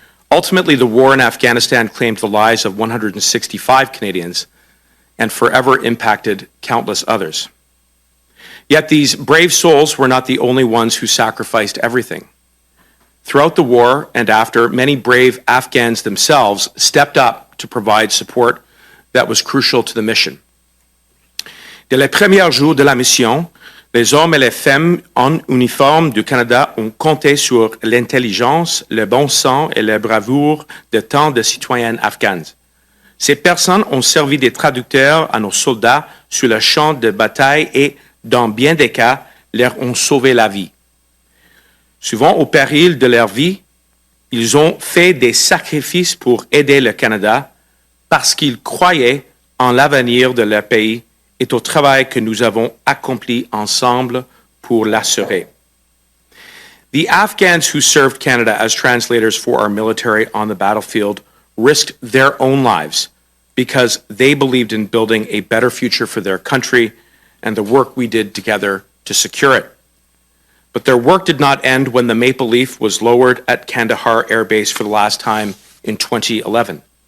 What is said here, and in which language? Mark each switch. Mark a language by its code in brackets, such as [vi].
[en] Ultimately, the war in Afghanistan claimed the lives of 165 Canadians and forever impacted countless others. Yet these brave souls were not the only ones who sacrificed everything. Throughout the war and after, many brave Afghans themselves stepped up to provide support that was crucial to the mission. [fr] Dès les premiers jours de la mission, les hommes et les femmes en uniforme du Canada ont compté sur l'intelligence, le bon sens et la bravoure de tant de citoyens afghans. Ces personnes ont servi de traducteurs à nos soldats sur le champ de bataille et, dans bien des cas, leur ont sauvé la vie. Souvent au péril de leur vie, ils ont fait des sacrifices pour aider le Canada parce qu'ils croyaient en l'avenir de leur pays et au travail que nous avons accompli ensemble pour l'assurer. [en] The Afghans who served Canada as translators for our military on the battlefield risked their own lives because they believed in building a better future for their country and the work we did together to secure it. But their work did not end when the Maple Leaf was lowered at Kandahar Air Base for the last time in 2011.